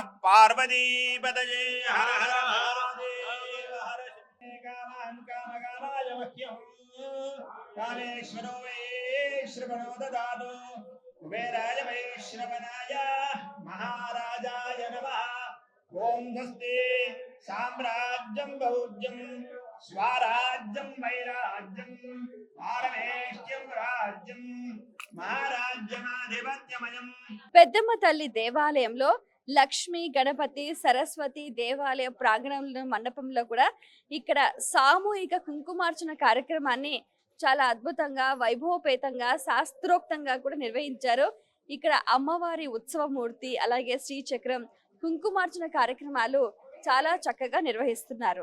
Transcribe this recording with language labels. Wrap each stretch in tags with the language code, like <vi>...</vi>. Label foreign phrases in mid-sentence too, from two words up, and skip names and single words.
<sa>पार्वती पतये हर हर महादेव हर कामान् कामकामाय मह्यं कामेश्वरो वै श्रवणो ददातु कुबेराय वै श्रवणाय महाराजाय नमः ओम स्वस्ति साम्राज्यं भौज्यं स्वराज्यं वैराज्यं पारमेष्ट्यं राज्यं महाराज्यमाधिपत्यमयम्</sa> <te>పెద్దమ్మ తల్లి దేవాలయంలో లక్ష్మి గణపతి సరస్వతి దేవాలయ ప్రాంగణంలో మండపంలో కూడా ఇక్కడ సామూహిక కుంకుమార్చన కార్యక్రమాన్ని చాలా అద్భుతంగా వైభవపేతంగా శాస్త్రోక్తంగా కూడా నిర్వహించారు. ఇక్కడ అమ్మవారి ఉత్సవమూర్తి అలాగే శ్రీచక్రం కుంకుమార్చన కార్యక్రమాలు చాలా చక్కగా నిర్వహిస్తున్నారు.</te>